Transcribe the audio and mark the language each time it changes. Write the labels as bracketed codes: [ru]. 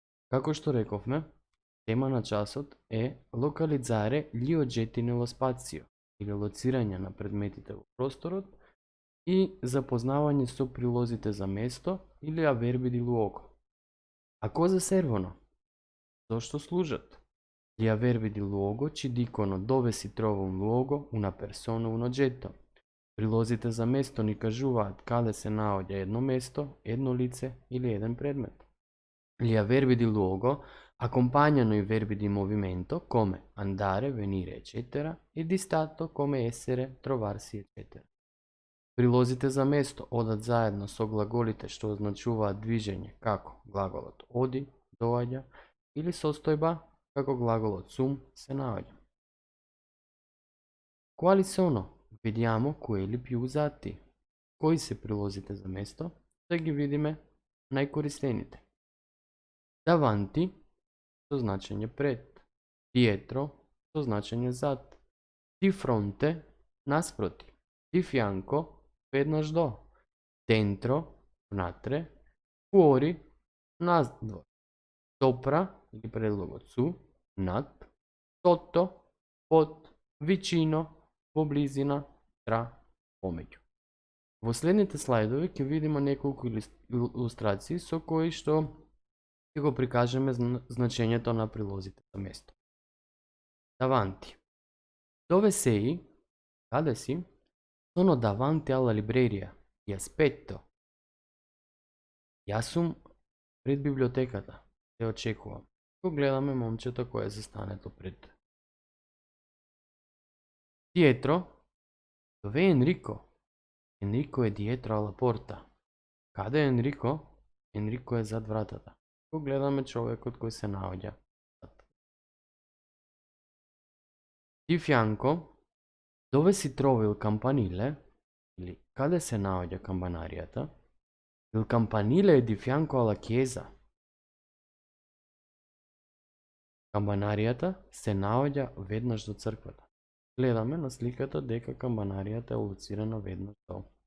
[mk] Како што рековме, тема на часот е локализаре [it] gli oggetti nello spazio, [mk] или лоцирање на предметите во просторот и запознавање со прилозите за место или [it] a verbi di luogo. A cosa servono? [mk] Зошто служат? [it] Gli avverbi di luogo ci dicono dove si trova un luogo, una persona, un oggetto. [mk] Прилозите за место ни кажуваат каде се наоѓа едно место, едно лице или еден предмет. [it] Gli avverbi di luogo accompagnano i verbi di movimento come andare, venire, eccetera, e di stato come essere, trovarsi, eccetera. [mk] Прилозите за место одат заедно со глаголите што означуваат движење, како глаголот оди, доаѓа, или состојба, како глаголот sum, се наоѓа. [it] Quali sono? Vediamo quelli più usati. [mk] Кои се прилозите за место? Да ги видиме најкористените. Davanti со значење пред, dietro со значење зад, di fronte наспроти, di fianco веднаш до, dentro внатре, fuori надвор, sopra или предлогот su, над, sotto под, vicino во близина, tra, помеѓу. Во следните слайдови ќе видиме неколку илустрации со кои што ќе го прикажеме значењето на прилозите за место. [it] Davanti. Dove sei? [mk] Каде си? [it] Sono davanti alla libreria. Ti aspetto. [mk] Јас сум пред библиотеката. Те очекувам. Го гледаме момчето кое е застането пред. [it] Dietro. Dove è Enrico? Enrico è dietro alla porta. [mk] Каде е Enrico? Enrico е зад вратата. Го гледаме човекот кој се наоѓа. [it] Di fianco, dove si trova il campanile? [mk] Или каде се наоѓа камбанаријата? [it] Il campanile è di fianco alla chiesa. [mk] Камбанаријата се наоѓа веднаш до црквата. Гледаме на сликата дека камбанаријата е лоцирана веднаш до.